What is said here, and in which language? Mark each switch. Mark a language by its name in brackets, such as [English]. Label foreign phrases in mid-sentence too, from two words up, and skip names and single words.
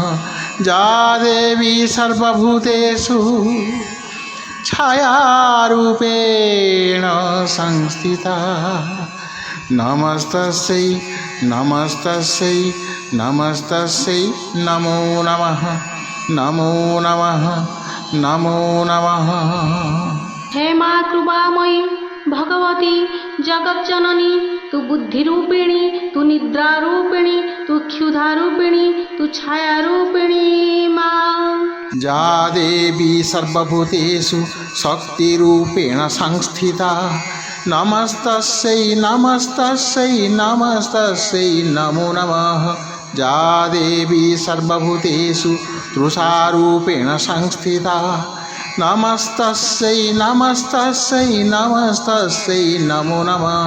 [Sanskrit] जा देवी सर्वभूतेषु छायारूपेण संस्थिता नमस्तस्यै नमस्तस्यै नमस्तस्यै नमो नमः नमो नमः नमो नमः। [Hindi] हे माँ कृपामयी भगवती जगज्जननी, तू बुद्धिरूपिणी, तू निद्रारूपिणी, तू क्षुधारूपिणी, तू छायारूपिणी माँ। [Sanskrit] जा देवी सर्वभूतेषु शक्तिरूपेण संस्थिता नमस्तस्यै नमस्तस्यै नमस्तस्यै नमो नमः। जा देवी सर्वभूतेषु तृषारूपेण संस्थिता नमस्तस्यै नमस्तस्यै नमस्तस्यै नमो नमः।